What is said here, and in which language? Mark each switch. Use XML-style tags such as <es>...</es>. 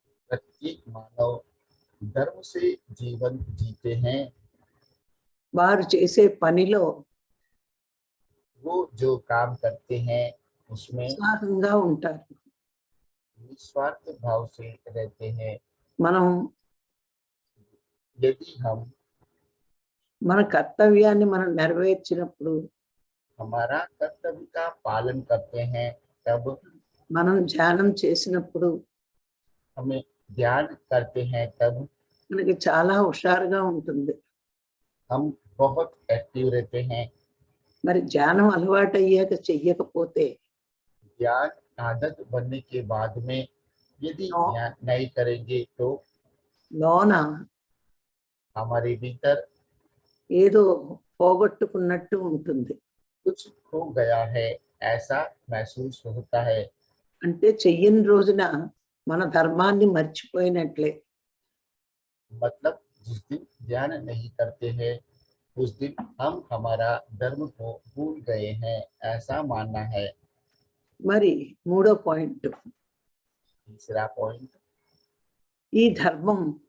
<hi>प्रत्येक मानव धर्म से जीवन जीते हैं।</hi> <te>వారు చేసే పనిలో</te> <hi>वो जो काम करते हैं उसमें</hi> <te>ఉత్సాహంగా ఉంటారు.</te> <hi>निस्वार्थ भाव से रहते हैं।</hi> <te>మనం</te> <hi>यदि हम</hi> <te>మన కర్తవ్యాన్ని మనం నెరవేర్చినప్పుడు</te> <hi>हमारा कर्तव्य का पालन करते हैं तब</hi> <te>మనం ధ్యానం చేసినప్పుడు</te> <hi>हमें ध्यान करते हैं तब</hi> <te>మనకి చాలా హుషారుగా ఉంటుంది.</te> <hi>हम बहुत एक्टिव रहते हैं।</hi> <te>మరి ధ్యానం అలవాటు అయ్యాక చెయ్యకపోతే</te> <hi>ज्ञान आदत बनने के बाद में यदि हाँ। ध्यान नहीं करेंगे तो</hi> <te>లోన</te> <hi>हमारे भीतर</hi> <te>ఏదో పోగొట్టుకున్నట్టు ఉంటుంది.</te> <hi>कुछ खो गया है ऐसा महसूस होता है।</hi> <te>అంటే చెయ్యని రోజున మన ధర్మాన్ని మర్చిపోయినట్లే.</te> <hi>मतलब जिस दिन ध्यान नहीं करते हैं उस दिन हम हमारा धर्म को भूल गए हैं ऐसा मानना है।</hi> <te>మరి మూడో పాయింట్,</te> <hi>तीसरा पॉइंट</hi> <te>ఈ ధర్మం</te>